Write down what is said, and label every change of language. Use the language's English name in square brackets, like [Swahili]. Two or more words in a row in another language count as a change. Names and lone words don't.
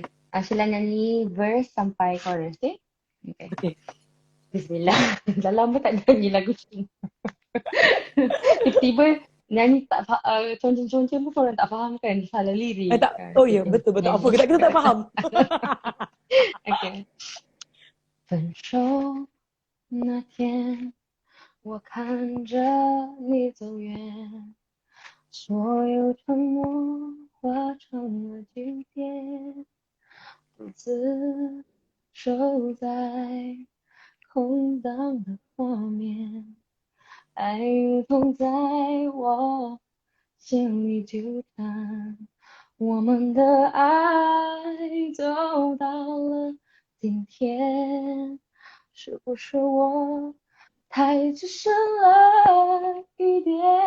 [Malay] Sheila nyanyi verse sampai chorus, Okay. Bismillah. Dah lama tak nyanyi lagu Cina. Tiba-tiba nyanyi tak conceng-conceng pun orang tak faham kan. Salah lirik. Oh ya, betul. Apa kita tak faham. Okay. [Chinese] 分手那天，我看着你走远，所有承诺化成了句点，独自守在空荡的画面，爱如同在我心里纠缠，我们的爱走到了今天，是不是我太只剩了一点？